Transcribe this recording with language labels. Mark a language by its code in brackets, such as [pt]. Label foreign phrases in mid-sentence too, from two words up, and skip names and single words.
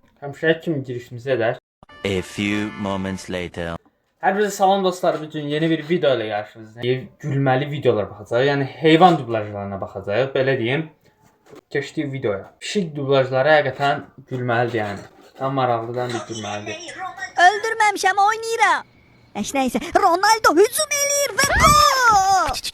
[az] Həmişəki kimi girişimizi edər. [en] A few moments later. [az] Hər birinize salam dostlar. Bugün yeni bir video ile qarşınızdayıq. Gülməli videolar baxacağıq. Yəni heyvan dublajlarına baxacağıq. Belə deyim. Keçdik videoya. Pişik dublajları həqiqətən gülməlidir yəni. Tam maraqlıdan bir gülməlidir. Öldürməmişəm, oynayıram. Nəysə, Ronaldo hücum eləyir və gol!